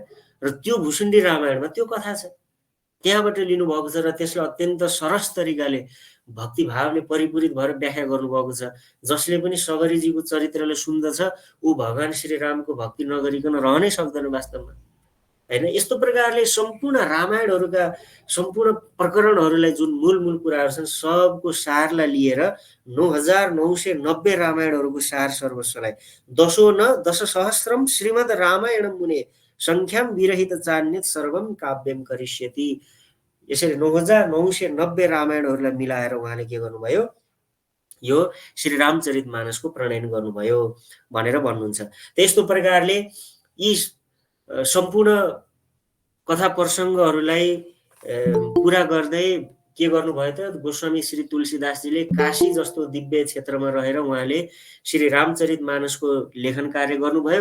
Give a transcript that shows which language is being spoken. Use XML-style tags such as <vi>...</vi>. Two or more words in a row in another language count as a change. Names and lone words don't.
<ne>र त्यो भुसुण्डी रामायणमा त्यो कथा छ, त्यहाँबाट लिनुभएको छ र त्यसलाई अत्यन्त सरस तरिकाले भक्तिभावले परिपूरित भएर व्याख्या गर्नुभएको छ। जसले पनि सबरीजीको चरित्रलाई सुन्दछ ऊ भगवान श्रीरामको भक्ति नगरिकन रहनै सक्दैन वास्तवमा हैन। यस्तो प्रकारले सम्पूर्ण रामायणहरूका सम्पूर्ण प्रकरणहरूलाई जुन मूल कुराहरू छन् सबको सारलाई लिएर 9990 रामायणहरूको सार सर्वस्वलाई</ne> <sa>दश सहस्रम श्रीमद् रामायणम मुने संख्याम विरहित चान्यत सर्वम काव्यम करिष्यति।</sa> <ne>यसरी 9990 रामायणहरूलाई मिलाएर उहाँले के गर्नुभयो, यो श्री रामचरितमानसको प्रणयन गर्नुभयो भनेर भन्नुहुन्छ। त्यस्तो प्रकारले यी सम्पूर्ण कथा प्रसङ्गहरूलाई पुरा गर्दै के गर्नुभयो त गोस्वामी श्री तुलसीदासजीले काशी जस्तो दिव्य क्षेत्रमा रहेर उहाँले श्री रामचरितमानसको लेखन कार्य गर्नुभयो।</ne>